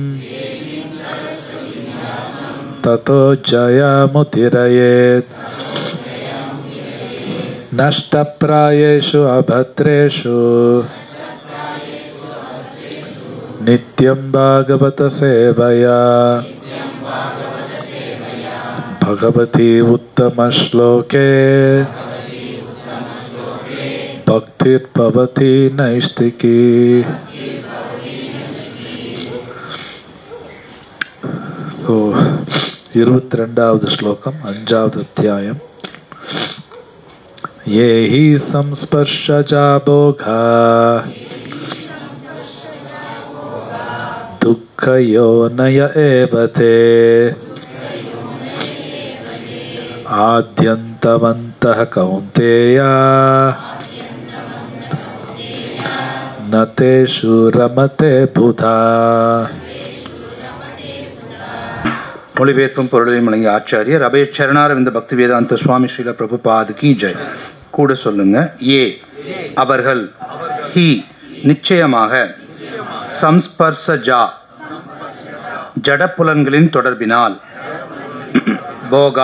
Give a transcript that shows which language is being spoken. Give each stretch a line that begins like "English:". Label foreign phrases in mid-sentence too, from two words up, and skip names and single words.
Sanskrit: ततो जयमुदीरयेत् नष्टप्रायेषु अभद्रेषु नित्यं भागवत सेवया भगवति उत्तम श्लोके भक्तिर् भवति नैष्ठिकी.
Tamil: So 22வது ஸ்லோகம் 5வது அத்தியாயம்.
Sanskrit: ये हि संस्पर्शजा भोगा दुःख योनय एव ते आद्यन्तवन्तः कौन्तेय न तेषु रमते बुधः.
Tamil: மொழிபெயர்ப்பும் பொருளையும் வழங்கிய ஆச்சாரியர் அபய சரணாரவிந்த பக்தி வேதாந்த சுவாமி ஸ்ரீல பிரபுபாத் கி ஜெய். கூட சொல்லுங்க. ஏ அவர்கள், ஹி நிச்சயமாக, சம்ஸ்பர்சஜா ஜடப்புலன்களின் தொடர்பினால், போகா